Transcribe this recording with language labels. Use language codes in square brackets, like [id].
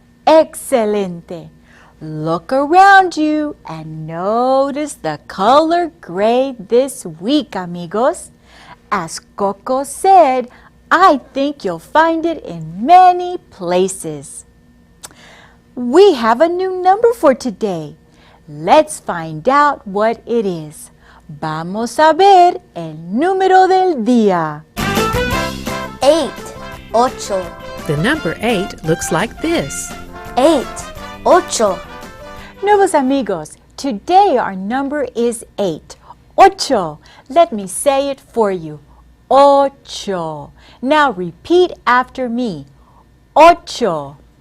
[es] Excelente. [en] Look around you and notice the color gray this week, amigos. As Coco said, I think you'll find it in many places. We have a new number for today. Let's find out what it is. [es] Vamos a ver el número del día. [en] 8. Ocho. The number 8 looks like this. 8. Ocho. [es] Nuevos amigos, [en] today our number is 8. Ocho. Let me say it for you. Ocho. Now repeat after me. Ocho.